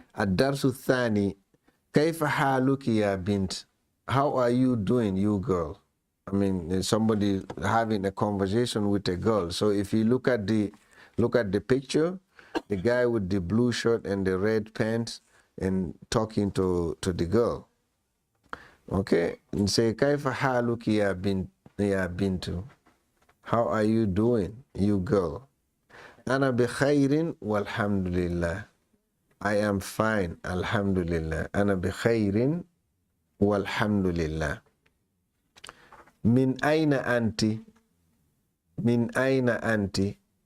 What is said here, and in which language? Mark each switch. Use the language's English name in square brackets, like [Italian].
[Arabic] الدرس الثاني كيف حالك يا بنت? [English] How are you doing, you girl? I mean, somebody having a conversation with a girl. So if you look at the picture, the guy with the blue shirt and the red pants and talking to the girl. Okay, and say [Arabic] كيف حالك يا بنت? [English] How are you doing, you girl? [Arabic] أنا بخير والحمد لله. [English] I am fine, alhamdulillah. [Arabic] أنا بخير والحمد لله. من أين أنت? من أين أنت?